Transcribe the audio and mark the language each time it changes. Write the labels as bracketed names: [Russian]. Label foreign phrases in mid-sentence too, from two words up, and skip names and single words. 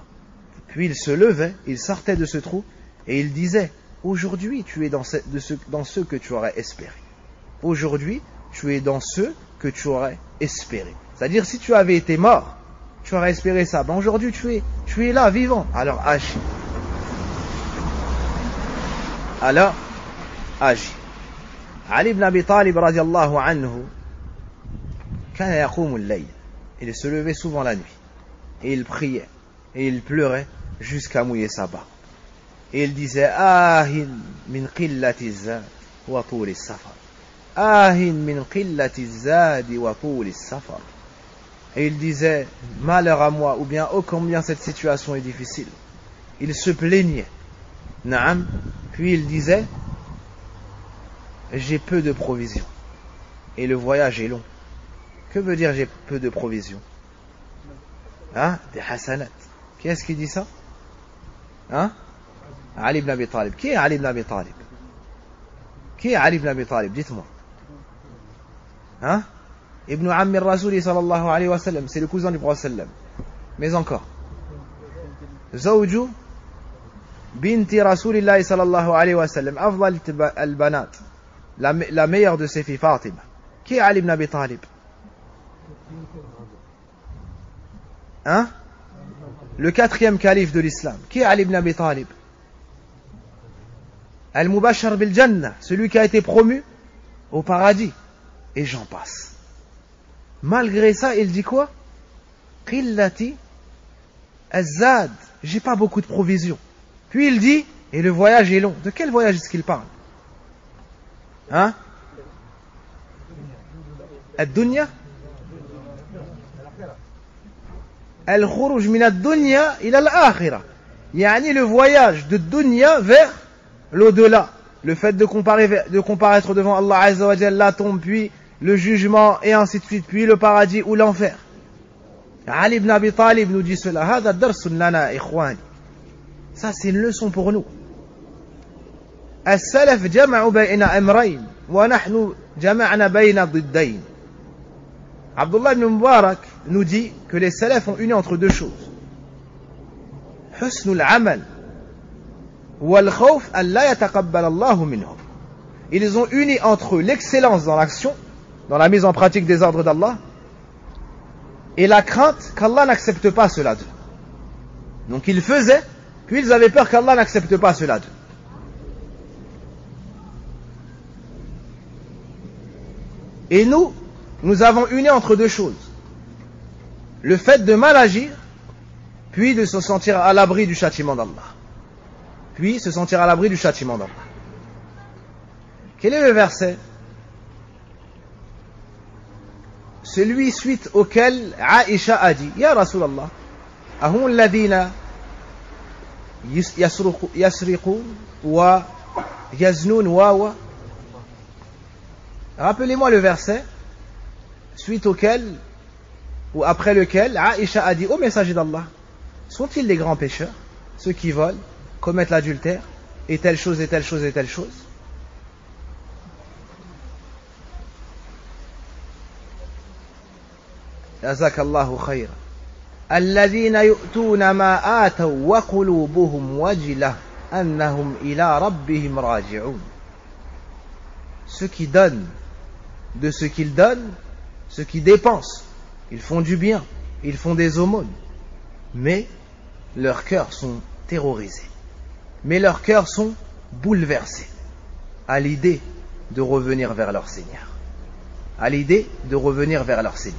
[French] Puis il se levait, il sortait de ce trou et il disait, aujourd'hui tu es dans ceux que tu aurais espéré. Aujourd'hui tu es dans ceux que tu aurais espéré. C'est-à-dire si tu avais été mort, tu aurais espéré ça. Ben aujourd'hui tu es là, vivant. Alors agis. Alors agis. [Arabic] علي بن أبي طالب رضي الله عنه، كان يقوم الليل. [French] Il se levait souvent la nuit. Et il priait. Et il pleurait jusqu'à mouiller sa barbe. Et il disait, [Arabic] آهٍ من قلة زاد وطول سفر. آهٍ من قلة زاد وطول سفر. [French] Et il disait, malheur à moi, ou bien, oh combien cette situation est difficile. Il se plaignait. Naam. Puis il disait, j'ai peu de provisions. Et le voyage est long. Que veut dire j'ai peu de provisions? Hein? Des hasanat. Qui est-ce qui dit ça? Hein? Ali ibn Abi Talib. Qui est Ali ibn Abi Talib? Qui est Ali ibn Abi Talib? Dites-moi. Hein? [Arabic] ابن عم الرسول صلى الله عليه وسلم. [French] C'est le cousin du prophète sallam. Mais encore. [Arabic] زوج بنت رسول الله صلى الله عليه وسلم. أفضل البنات. [French] La meilleure de ses filles, Fatima. Qui est Ali ibn Abi Talib? Hein? Le 4e calife de l'islam. Qui est Ali ibn Abi Talib? [Arabic] المبشر بالجنة, [French] celui qui a été promu au paradis. Et j'en passe. Malgré ça, il dit quoi? [Arabic] قلة الزاد. [French] J'ai pas beaucoup de provisions. Puis il dit, et le voyage est long. De quel voyage est-ce qu'il parle? Hein? Ad-dunya? [Arabic] الخروج من الدنيا إلى الآخرة. [French] Yani le voyage de dunya vers l'au-delà. Le fait de comparaître devant Allah [Arabic] عز وجل, [French] la tombe, puis le jugement, et ainsi de suite, puis le paradis ou l'enfer. Ali ibn Abi Talib nous dit cela. [Arabic] هذا درس لنا إخواني. [French] Ça c'est une leçon pour nous. [Arabic] السلف جمعوا بين أمرين ونحن جمعنا بين ضدين. [French] Abdullah ibn Mubarak nous dit que les salafs ont uni entre deux choses. [Arabic] حسن العمل والخوف أن لا يتقبل الله منهم. [French] Ils ont uni entre l'excellence dans l'action, dans la mise en pratique des ordres d'Allah, et la crainte qu'Allah n'accepte pas cela d'eux. Donc ils faisaient, puis ils avaient peur qu'Allah n'accepte pas cela d'eux. Et nous avons uni entre deux choses. Le fait de mal agir, puis de se sentir à l'abri du châtiment d'Allah. Puis se sentir à l'abri du châtiment d'Allah. Quel est le verset? Celui suite auquel Aïcha a dit, [Arabic] يا رسول الله، أهم الذين يسرقون ويزنون و. [French] Rappelez-moi le verset suite auquel ou après lequel Aïcha a dit, ô messager d'Allah, sont-ils des grands pécheurs, ceux qui volent, commettent l'adultère, et telle chose, et telle chose, et telle chose? [Arabic] جزاك الله خيرا. الذين يؤتون ما آتوا وقلوبهم وجلة أنهم إلى ربهم راجعون. [French] Ceux qui donnent de ce qu'ils donnent, ceux qui dépensent, ils font du bien, ils font des aumônes, mais leurs cœurs sont terrorisés, mais leurs cœurs sont bouleversés à l'idée de revenir vers leur Seigneur, à l'idée de revenir vers leur Seigneur.